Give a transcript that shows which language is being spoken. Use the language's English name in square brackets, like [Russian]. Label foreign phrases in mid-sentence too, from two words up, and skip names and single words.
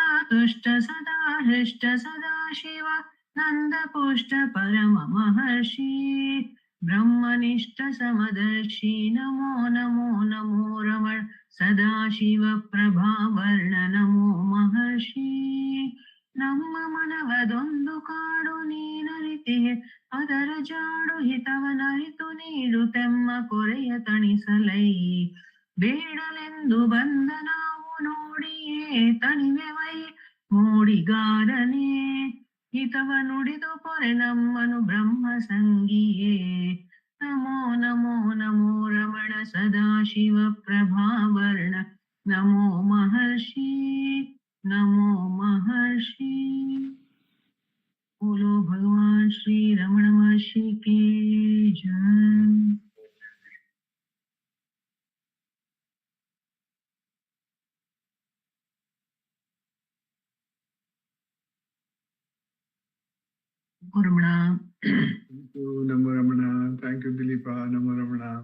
[Sanskrit] तुष्ट सदा हृष्ट सदा शिव नंद पुष्ट परम महर्षि ब्रह्मनिष्ठ समदर्शी नमो नमो नमो रमण सदाशिव प्रभावर्ण नमो महर्षि [Kannada] ನಮ್ಮ ಮನವದೊಂದು ಕಾಡು ನೀನರಿತಿಯೇ ಅದರ ಜಾಡು ಹಿತವನರಿತು ನೀಡುತ್ತೆಮ್ಮ ಕೊರೆಯ ತಣಿಸಲೈ [Sanskrit] ಬೇಡಲೆಂದು ಬಂದ ನಾವು ನೋಡಿಯೇ ತಣಿವೆವೈ ಮೋಡಿಗಾರನೇ ಹಿತವ ನುಡಿದು ಪೊರೆ ನಮ್ಮನು ಬ್ರಹ್ಮ ಸಂಗಿಯೇ ನಮೋ ನಮೋ ನಮೋ ರಮಣ ಸದಾಶಿವ ಪ್ರಭಾವರ್ಣ ನಮೋ महर्षि नमो महर्षि। [Hindi] बोलो भगवान श्री रमण महर्षि की जय। Ramana. [English] Thank you, Namo Ramana. Thank you, Dileepa. Namo Ramana.